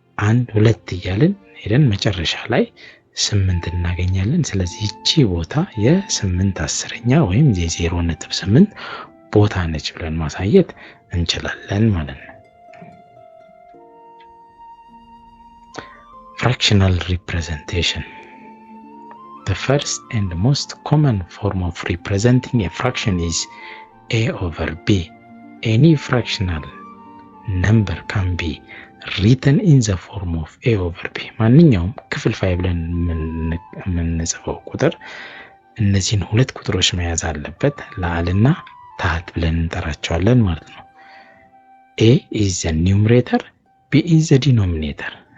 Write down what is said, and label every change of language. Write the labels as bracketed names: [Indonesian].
[Amharic] 1 2 እያልን ሄደን መጨረሻ ላይ 8 እናገኛለን። ስለዚህ እቺ ቦታ የ8/10 ወይም የ0.8 ቦታ ነች ብለን ማሳየት እንችላለን ማለት ነው። [English] Fractional representation. The first and most common form of representing a fraction is a/b. Any fractional number can be written in the form of a/b. [Amharic] ማንኛውም ክፍልፋይ ብለን የምንጽፈው ቁጥር እነዚህን ሁለት ቁጥሮች መያዝ አለበት። ላዕልና ታህት ብለን እንጠራቸዋለን ማለት ነው። [English] a is the numerator, b is the denominator.